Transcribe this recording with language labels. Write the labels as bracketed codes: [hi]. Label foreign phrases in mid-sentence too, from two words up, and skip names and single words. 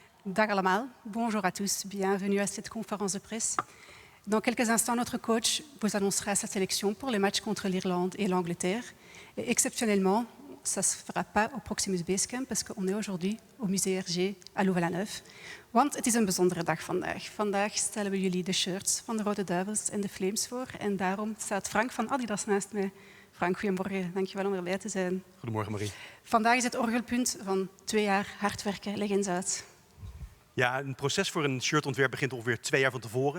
[nl] Dag allemaal, [fr] bonjour à tous, bienvenue à cette conférence de presse. Dans quelques instants, notre coach vous annoncera sa sélection pour les matchs contre l'Irlande et l'Angleterre. Et exceptionnellement, ça ne se fera pas au Proximus Basecamp, parce qu'on est aujourd'hui au musée RG à Louvain-la-Neuve. [nl] Want het is een bijzondere dag vandaag. Vandaag stellen we jullie de shirts van de Rode Duivels en de Flames voor. En daarom staat Frank van Adidas naast mij. Frank, goedemorgen. Dankjewel om erbij te zijn. Goedemorgen, Marie. Vandaag is het orgelpunt van 2 jaar hard werken. Leg eens uit. Ja, een proces voor een shirtontwerp begint ongeveer 2 jaar van tevoren.